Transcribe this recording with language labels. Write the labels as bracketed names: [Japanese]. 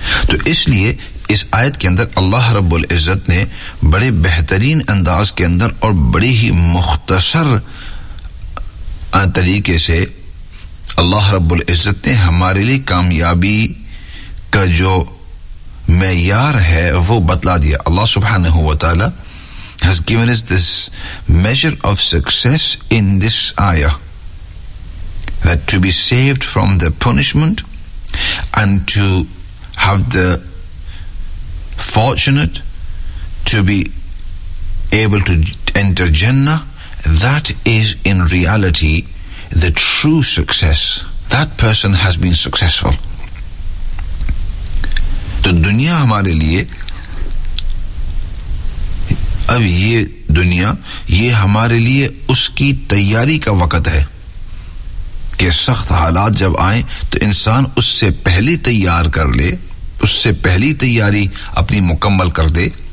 [Urdu] تو اس لیے اس آیت کے اندر اللہ رب العزت نے بڑے بہترین انداز کے اندر اور بڑی ہی مختصر طریقے سے اللہ رب العزت نے ہمارے لیے کامیابی کا جو معیار ہے وہ بتلا دیا. [English] اللہ سبحانہ وتعالی has given us this measure of success in this ayah, that to be saved from the punishment and to have the fortunate to be able to enter Jannah, that is in reality the true success. That person has been successful. [Urdu] To dunya hamare liye, اب یہ دنیا یہ ہمارے لیے اس کی تیاری کا وقت ہے کہ سخت حالات جب آئیں تو انسان اس سے پہلے تیار کر لے, اس سے پہلی تیاری اپنی مکمل کر دے